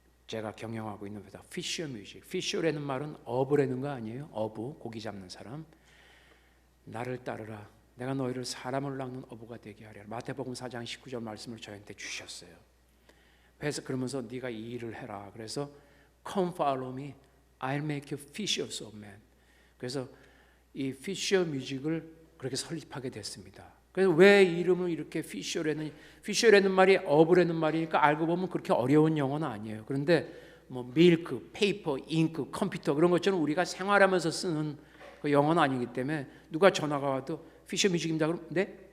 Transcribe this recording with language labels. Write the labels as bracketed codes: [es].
[ko] 제가 경영하고 있는 회사 피셔 뮤직. 피셔라는 말은 어부라는 거 아니에요? 어부, 고기 잡는 사람. 나를 따르라. 내가 너희를 사람을 낚는 어부가 되게 하리라. 마태복음 4장 19절 말씀을 저한테 주셨어요. 그래서 그러면서 네가 이 일을 해라. [en] 그래서 Come follow me, I'll make you fishers of men. [ko] 그래서 이 피셔 뮤직을 그렇게 설립하게 됐습니다. 그래서 왜 이름을 이렇게 피셔라는 말이 어부라는 말이니까 알고 보면 그렇게 어려운 영어는 아니에요. 그런데 뭐 밀크, 페이퍼, 잉크, 컴퓨터 그런 것처럼 우리가 생활하면서 쓰는 그 영어는 아니기 때문에 누가 전화가 와도 피셔 뮤직입니다. 그럼 네?